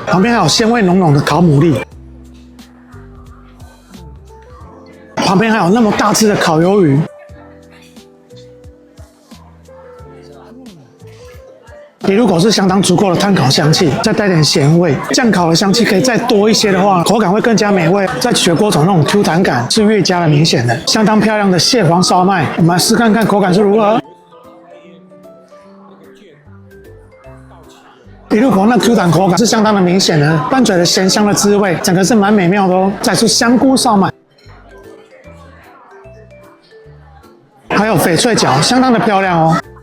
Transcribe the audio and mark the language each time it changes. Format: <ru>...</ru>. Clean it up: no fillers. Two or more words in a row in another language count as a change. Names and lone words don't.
<zh>旁邊還有鮮味濃濃的烤牡蠣。旁邊還有那麼大隻的烤魷魚，比入口是相當足夠的炭烤香氣，再帶點鹹味，醬烤的香氣可以再多一些的話，口感會更加美味。在咀嚼過程那種 Q 彈感是越加的明顯的。相當漂亮的蟹黃燒麥，我們來試看看口感是如何。比入口那 Q 彈口感是相當的明顯的，拌嘴的鹹香的滋味，整個是蠻美妙的哦。再是香菇燒麥。還有翡翠餃，相當的漂亮哦。</zh>